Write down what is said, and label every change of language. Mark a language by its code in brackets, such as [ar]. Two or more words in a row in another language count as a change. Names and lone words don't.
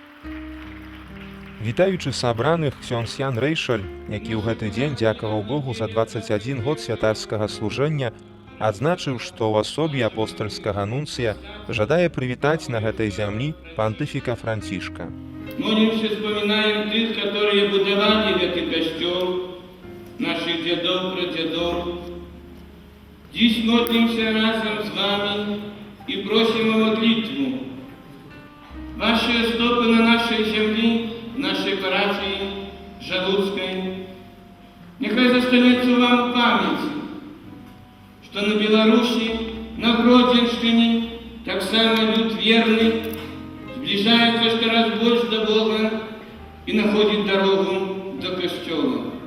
[be] Вітаючы сабраных, ксёндз Ян Рэйшаль, які ў гэты дзень дзякаваў Богу за 21 год святарскага служэння, адзначыў, што ў асобе апостальскага нунцыя жадае прывітаць на гэтай зямлі пантыфіка Францішка. [ru] Молимся, вспоминаем тых, которые будовали этот костел, наших дедов, прадедов. Здесь молимся разом с вами и просим о молитву. Ваши стопы на нашей земле, нашей парафии Жалудской, нехай застанется вам память, что на Беларуси, на Гродзенщине, так само люд верный, сближается что раз больше до Бога и находит дорогу до костела.